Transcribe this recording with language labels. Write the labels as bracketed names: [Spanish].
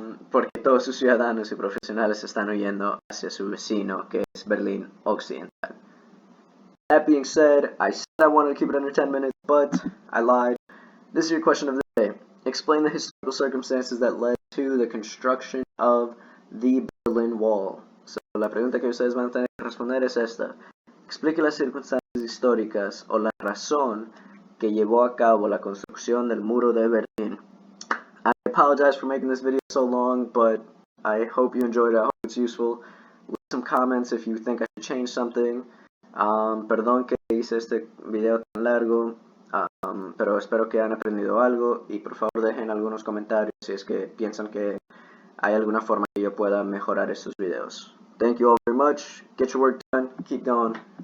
[Spanish] Porque todos sus ciudadanos y profesionales están huyendo hacia su vecino, que es Berlín Occidental. [English] That being said, I said I wanted to keep it under 10 minutes, but I lied. This is your question of the day. Explain the historical circumstances that led to the construction of the Berlin Wall. [Spanish] So, la pregunta que ustedes van a tener que responder es esta. Explique las circunstancias históricas o la razón que llevó a cabo la construcción del muro de Berlín. [English] I apologize for making this video so long, but I hope you enjoyed it. I hope it's useful. Leave some comments if you think I should change something. [Spanish] Perdón que hice este video tan largo, pero espero que hayan aprendido algo, y por favor dejen algunos comentarios si es que piensan que hay alguna forma que yo pueda mejorar estos videos. [English] Thank you all very much. Get your work done. Keep going.